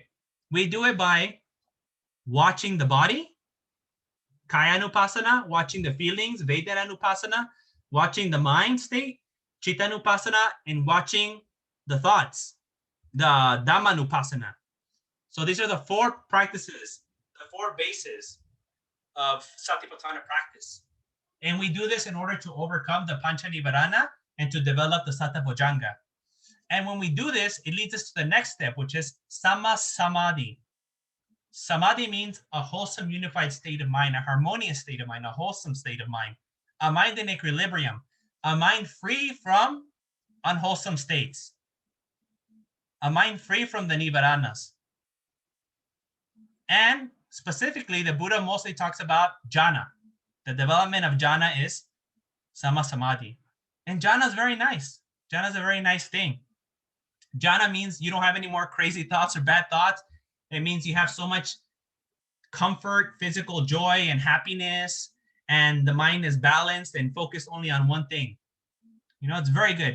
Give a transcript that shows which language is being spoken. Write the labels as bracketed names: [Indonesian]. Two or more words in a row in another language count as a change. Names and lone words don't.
[English] We do it by watching the body, kayanupasana, watching the feelings, vedananupasana, watching the mind state, chittanupasana, and watching the thoughts, the dhammanupasana. So these are the 4 practices, the 4 bases of satipatthana practice. And we do this in order to overcome the [Pali] pancha nivarana [English] and to develop the sattva-bojjhanga. And when we do this, it leads us to the next step, which is sama-samadhi. Samadhi means a wholesome, unified state of mind, a harmonious state of mind, a wholesome state of mind, a mind in equilibrium, a mind free from unwholesome states, a mind free from the nivaranas. And specifically, the Buddha mostly talks about jhana. The development of jhana is sama-samadhi. And jhana is very nice. Jhana is a very nice thing. Jhana means you don't have any more crazy thoughts or bad thoughts. It means you have so much comfort, physical joy, and happiness, and the mind is balanced and focused only on one thing. It's very good.